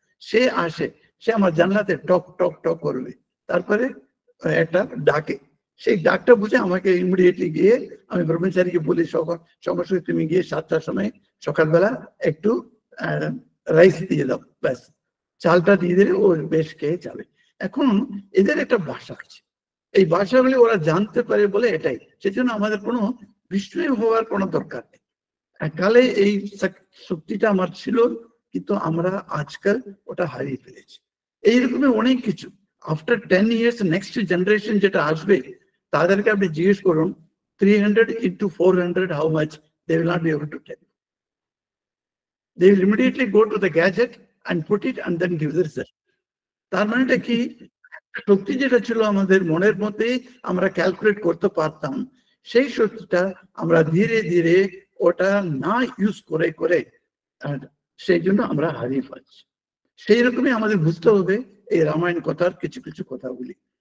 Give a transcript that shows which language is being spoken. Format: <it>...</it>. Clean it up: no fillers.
<bn>সে আসে, সে আমার জানলাতে টক টক টক করবে, তারপরে একটা ডাকে, সেই ডাকটা বুঝে আমাকে ইমিডিয়েটলি গিয়ে আমি ব্রহ্মচারীকে বলি সঙ্গে সঙ্গে তুমি গিয়ে 7টার সময় সকালবেলা একটু রাইস দিয়ে দাও, ব্যাস চালটা দিয়ে দিলে ও বেশ খেয়ে যাবে। এখন এদের একটা ভাষা আছে, এই ভাষাগুলি ওরা জানতে পারে বলে এটাই, সেজন্য আমাদের কোনো বিস্ময় হওয়ার কোনো দরকার নেই। এককালে এই শক্তিটা আমার ছিল, কিন্তু আমরা আজকাল ওটা হারিয়ে ফেলেছি। এইরকমই অনেক কিছু।</bn> <en>after 10 years next generation</en> <bn>যেটা আসবে, তাদেরকে আপনি জিজ্ঞেস করুন</bn> <en>300 into 400 how much, they will not be able to tell. They will immediately go to the gadget and put it and then give the result.</en> <bn>তার মানেটা কি, শক্তি যেটা ছিল আমাদের মনের মধ্যে আমরা ক্যালকুলেট করতে পারতাম, সেই শক্তিটা আমরা ধীরে ধীরে ওটা না ইউজ করে করে সেই জন্য আমরা হারিয়ে ফেলছি। সেই রকমই আমাদের বুঝতে হবে এই রামায়ণ কথার কিছু কিছু কথাগুলি।</bn>